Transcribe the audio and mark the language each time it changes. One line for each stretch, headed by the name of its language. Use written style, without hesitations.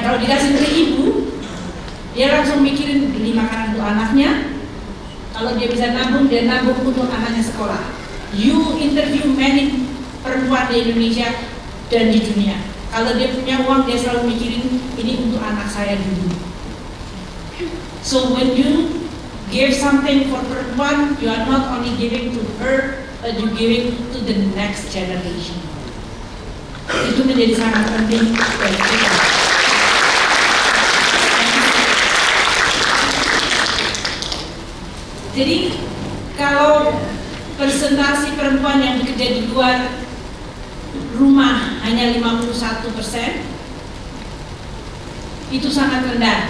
Indonesian: Kalau dikasih ke ibu, dia langsung mikirin beli makanan untuk anaknya. Kalau dia bisa nabung, dia nabung untuk anaknya sekolah.
English: You interview many
Indonesian: perempuan di Indonesia dan di dunia. Kalau dia punya uang, dia selalu mikirin ini untuk anak saya dulu.
English: So when you give something for perempuan, you are not only giving to her, but you giving to the next generation.
Indonesian: Itu menjadi sangat penting bagi kita. Jadi kalau persentase perempuan yang bekerja di luar rumah hanya 51%, itu sangat rendah.